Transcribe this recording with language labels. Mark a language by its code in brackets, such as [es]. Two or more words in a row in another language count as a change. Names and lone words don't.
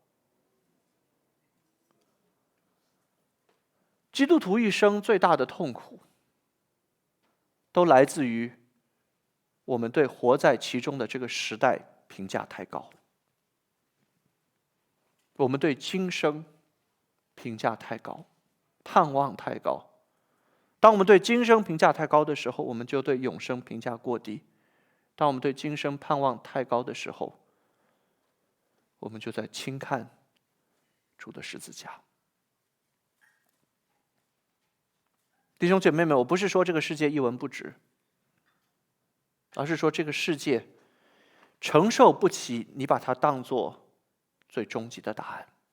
[zh] 基督徒一生最大的痛苦，都來自於我們對活在其中的這個時代評價太高，我們對今生評價太高，盼望太高， 當我們對今生評價太高的時候，我們就對永生評價過低；當我們對今生盼望太高的時候，我們就在輕看主的十字架。弟兄姐妹們，我不是說這個世界一文不值，而是說这个世界承受不起你把它當作最終極的答案。